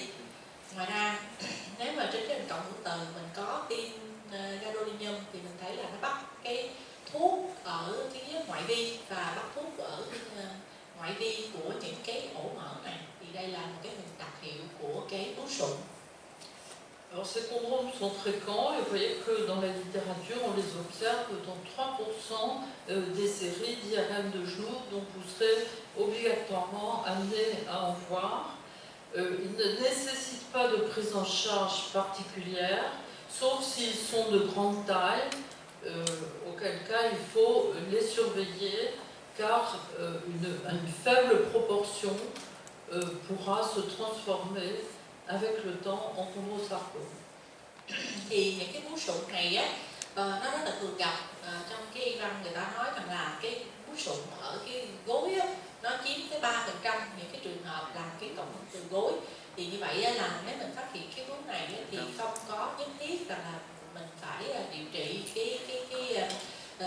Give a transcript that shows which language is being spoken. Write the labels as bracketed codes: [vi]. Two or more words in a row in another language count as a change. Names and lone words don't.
[vi] Ngoài ra nếu mà trên cái hình cộng hưởng từ mình có tiêm gadolinium thì mình thấy là nó bắt cái thuốc ở cái ngoại vi và bắt thuốc ở ngoại vi của những cái ổ mỡ này, thì đây là một cái hình đặc hiệu của cái bướu sụn. [fr] Alors ces chondromes sont fréquents et vous voyez que dans la littérature on les observe dans 3% des séries d'IRM de genou, donc vous serez obligatoirement amené à en voir. Ils ne nécessitent pas de prise en charge particulière, sauf s'ils sont de grande taille, auquel cas il faut les surveiller car une faible proportion pourra se transformer avec le temps en chondrosarcome. [vi] Thì những cái bướu sụn này á, nó rất là thường gặp trong cái y văn. Người ta nói rằng là cái bướu sụn ở cái gối á, nó chiếm tới 3% những cái trường hợp là cái tổn thương từ gối. Thì như vậy á, là nếu mình phát hiện cái bướu này á, thì không có nhất thiết rằng là mình phải điều trị